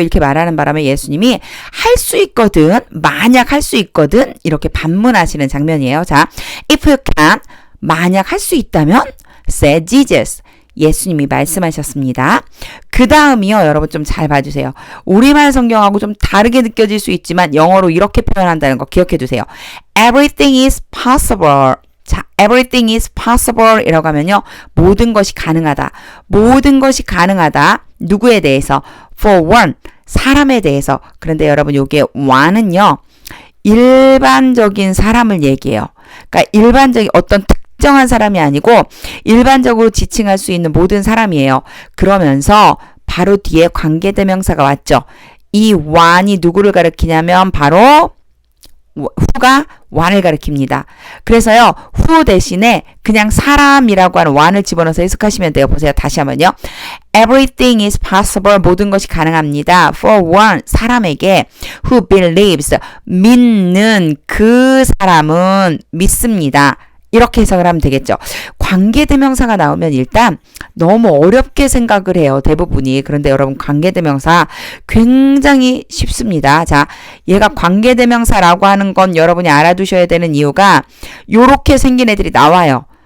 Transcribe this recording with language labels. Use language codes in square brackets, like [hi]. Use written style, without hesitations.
[ko] 이렇게 말하는 바람에 예수님이 할 수 있거든, 만약 할 수 있거든 이렇게 반문하시는 장면이에요. 자, if you can, 만약 할 수 있다면 said Jesus. 예수님이 말씀하셨습니다. 그 다음이요. 여러분 좀 잘 봐주세요. 우리말 성경하고 좀 다르게 느껴질 수 있지만 영어로 이렇게 표현한다는 거 기억해 두세요. [en] Everything is possible. [ko] 자, everything is possible 이라고 하면요. 모든 것이 가능하다. 모든 것이 가능하다. 누구에 대해서? For one. 사람에 대해서. 그런데 여러분 요게 one은요. 일반적인 사람을 얘기해요. 그러니까 일반적인 어떤 특정한 사람이 아니고 일반적으로 지칭할 수 있는 모든 사람이에요. 그러면서 바로 뒤에 관계대명사가 왔죠. 이 one이 누구를 가리키냐면 바로 who가 one을 가리킵니다. 그래서요. who 대신에 그냥 사람이라고 하는 one을 집어넣어서 해석하시면 돼요. 보세요. 다시 한번요. [en] Everything is possible. [ko] 모든 것이 가능합니다. For one. 사람에게 who believes. 믿는 그 사람은 믿습니다. 이렇게 해석을 하면 되겠죠. 관계대명사가 나오면 일단 너무 어렵게 생각을 해요. 대부분이. 그런데 여러분 관계대명사 굉장히 쉽습니다. 자, 얘가 관계대명사라고 하는 건 여러분이 알아두셔야 되는 이유가 요렇게 생긴 애들이 나와요.